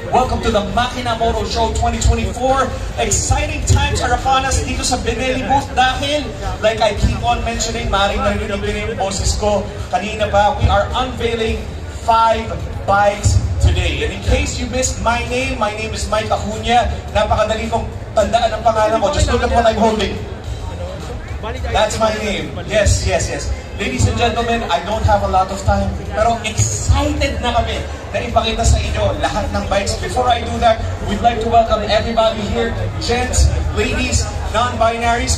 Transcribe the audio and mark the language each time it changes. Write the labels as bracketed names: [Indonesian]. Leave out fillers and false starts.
[English] Welcome to the Makina Moto Show 2024. Exciting times are upon us [Filipino] dito sa Benelli booth dahil, like I keep on mentioning, maaaring narinig din yung boses ko kanina pa, [English] we are unveiling 5 bikes today. And in case you missed my name is Mike Acuna. [Filipino] Napakadali kong tandaan ang pangalan ko. [English] Just look at what I'm holding. That's my name. Yes. Ladies and gentlemen, I don't have a lot of time, [Filipino] pero excited na kami na ipakita sa inyo lahat ng bikes. [English] Before I do that, we'd like to welcome everybody here, gents, ladies, non-binaries.